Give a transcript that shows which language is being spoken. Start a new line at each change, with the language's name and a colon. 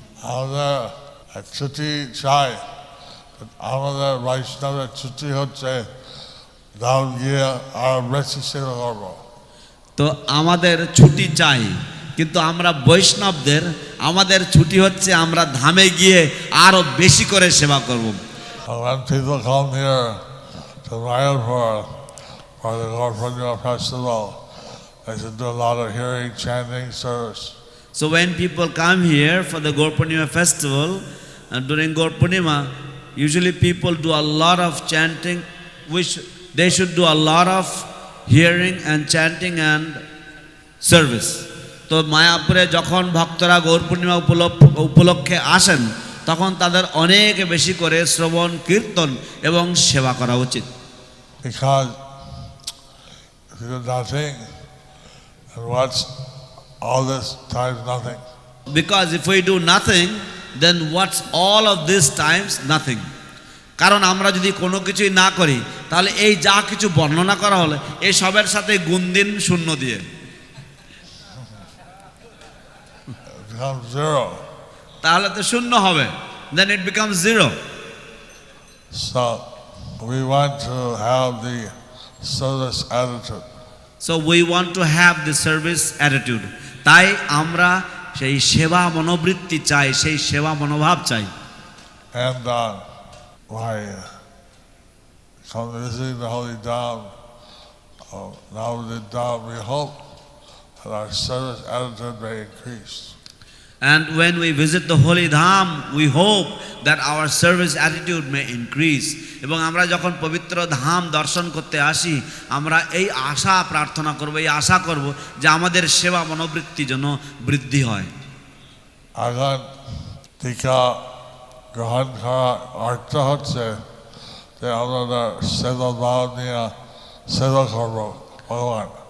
Bangla: আমাদের ছুটি চাই, আমাদের বৈষ্ণবের ছুটি হচ্ছে ধাম গিয়ে আর বেশি সেবা করব। তো আমাদের ছুটি চাই, কিন্তু আমরা বৈষ্ণবদের আমাদের ছুটি হচ্ছে আমরা ধামে গিয়ে আরো বেশি করে সেবা করব।
English: When people come here to Mayapur for the Gaur Purnima festival, they should do a lot of hearing, chanting, service. So when people come here for the Gaur Purnima festival, during Gaur Purnima, usually people do a lot of chanting, which they should do a lot of hearing and chanting and service.
Bangla: তো মায়াপুরে যখন ভক্তরা গৌর পূর্ণিমা উপলক্ষে আসেন, তখন তাদের অনেক বেশি করে শ্রবণ কীর্তন এবং সেবা করা উচিত।
English: Because if you do nothing, and what's all this times nothing? Because if we do nothing, then what's all of this times nothing?
Bangla: কারণ আমরা যদি কোনো কিছুই না করি, তাহলে এই যা কিছু বর্ণনা করা হলো এই সবের সাথে গুণ দিন শূন্য দিয়ে,
English: It becomes zero.
Bangla: তাহলে তো শূন্য হবে,
English: then it becomes zero. So we want to have the service attitude. So we want to have the service attitude.
Bangla: তাই আমরা সেই সেবা মনোবৃত্তি চাই, সেই সেবা মনোভাব চাই।
English: And by come visiting the Holy Dham, now the Dham, we hope that our service attitude may increase. And when we visit the holy dham, we hope that our service attitude may increase.
Bangla: এবং আমরা যখন পবিত্র ধাম দর্শন করতে আসি, আমরা এই আশা প্রার্থনা করব, এই আশা করব যে আমাদের সেবা মনোবৃত্তি যেন বৃদ্ধি হয়। এখন টিকা গ্রহণ করার অর্থ হচ্ছে যে আমরা সেবা ভাব নিয়ে সেবা করব ভগবান।